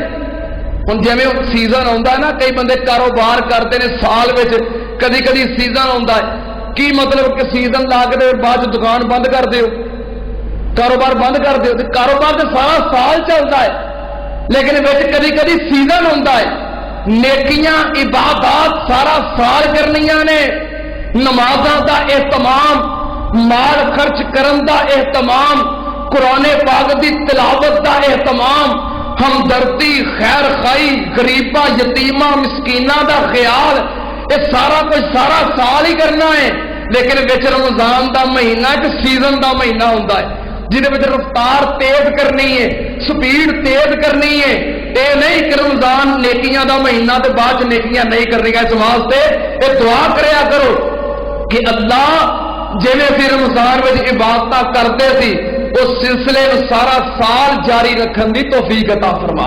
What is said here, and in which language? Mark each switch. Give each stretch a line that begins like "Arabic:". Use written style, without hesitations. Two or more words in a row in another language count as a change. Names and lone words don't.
Urdu: ہوں جی سیزن آتا ہے نا، کئی بندے کاروبار کرتے ہیں سال میں
Punjabi: کدی کدی
Urdu: سیزن آتا ہے،
Punjabi: کی مطلب کہ سیزن لا کے بعد دکان بند کر دیو، کاروبار بند کر دیو،
Urdu: کاروبار تو سارا سال چلتا ہے لیکن
Punjabi: کدی کدی
Urdu: سیزن ہوتا ہے۔
Punjabi: نیکیاں عبادات سارا سال کرنیاں نے، نمازاں دا اہتمام، مال خرچ کرن دا اہتمام، قرآن پاک دی تلاوت دا اہتمام، ہمدردی، خیر خائی، غریباں یتیماں مسکیناں دا خیال، یہ سارا کچھ سارا سال ہی کرنا ہے، لیکن وچ رمضان دا مہینہ ایک سیزن دا مہینہ ہوتا ہے جہدے وچ رفتار تیز کرنی ہے، سپیڈ تیز کرنی ہے۔ اے نہیں کہ رمضان نیکیاں دا مہینہ تے بعد نیکیاں نہیں کرنی گا، اس واسطے اے دعا کریا کرو کہ اللہ جویں اسی رمضان میں عبادت کرتے سی اس سلسلے میں سارا سال جاری رکھن دی توفیق عطا فرما۔